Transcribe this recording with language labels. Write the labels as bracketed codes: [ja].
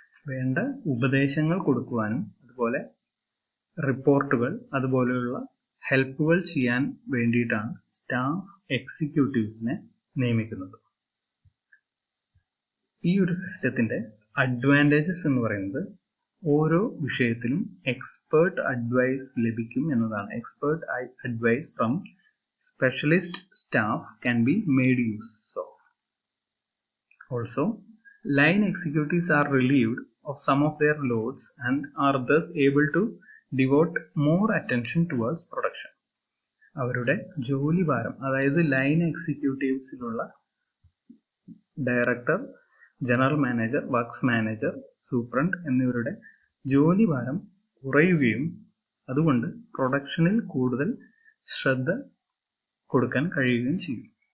[ml] വേണ്ട ഉപദേശങ്ങൾ കൊടുക്കുവാനും അതുപോലെ റിപ്പോർട്ടുകൾ അതുപോലെയുള്ള ഹെൽപ്പുകൾ ചെയ്യാൻ വേണ്ടിയിട്ടാണ് സ്റ്റാഫ് എക്സിക്യൂട്ടീവ്സിനെ നിയമിക്കുന്നത്. ഈ ഒരു സിസ്റ്റത്തിന്റെ അഡ്വാൻറ്റേജസ് എന്ന് പറയുന്നത് ഓരോ വിഷയത്തിലും എക്സ്പേർട്ട് അഡ്വൈസ് ലഭിക്കും എന്നതാണ്. [en] Expert advice from specialist staff can be made use of. Also, line executives are relieved of some of their loads and are thus able to devote more attention towards production. [ml] അവരുടെ ജോലി ഭാരം, അതായത് line എക്സിക്യൂട്ടീവ്സിലുള്ള director, general manager, works manager, superintendent എന്നിവരുടെ ജോലി ഭാരം കുറയുകയും അതുകൊണ്ട് പ്രൊഡക്ഷനിൽ കൂടുതൽ ശ്രദ്ധ കൊടുക്കാൻ കഴിയുകയും ചെയ്യും.